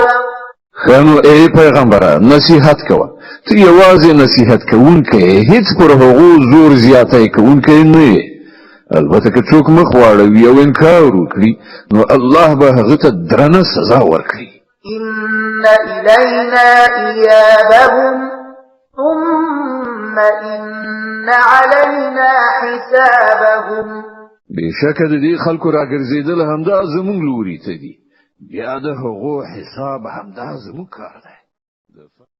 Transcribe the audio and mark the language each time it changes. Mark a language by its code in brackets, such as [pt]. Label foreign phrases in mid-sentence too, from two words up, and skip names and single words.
[ps] خانو ای پیغمبره نصیحت کوه، ته یوازې نصیحت کوونکی، هیڅ پر هغو زور زیاتی کوونکی نه یې. البته که څوک مخ واړوي او انکار وکړي نو الله به هغه ته درنه سزا ورکړي. [ar] إن إلينا إيابهم ثم إن علينا حسابهم. [ps] بېشکه د دې خلکو راګرځېدل همدا زموږ لوري ته دي، بیا د هغو حساب همدا زموږ کار دی.